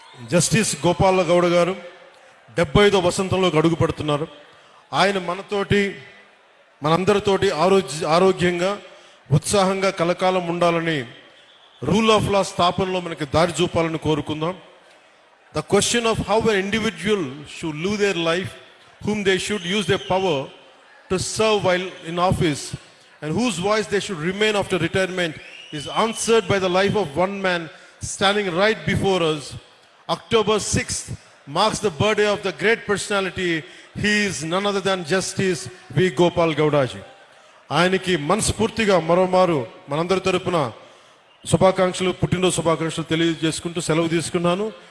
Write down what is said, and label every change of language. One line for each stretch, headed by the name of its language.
Telugu: Justice Gopala Gowda గారు 75వ వసంతంలోకి అడుగు పెడుతున్నారు. ఆయన మనతోటి మనందరితోటి ఆరోగ్యంగా ఉత్సాహంగా కలకాలం ఉండాలని రూల్ ఆఫ్ లా స్థాపనలో మనకి దారి చూపాలని కోరుకుందాం.
English: The question of how an individual should live their life, whom they should use their power to serve while in office and whose voice they should remain after retirement is answered by the life of one man standing right before us. October 6th marks the birthday of the great personality. He is none other than Justice V. Gopal Gowda ji.
Telugu: ఆయనకి మనస్ఫూర్తిగా మరోమారు మనందరి తరపున శుభాకాంక్షలు, పుట్టినరోజు శుభాకాంక్షలు తెలియజేసుకుంటూ సెలవు తీసుకున్నాను.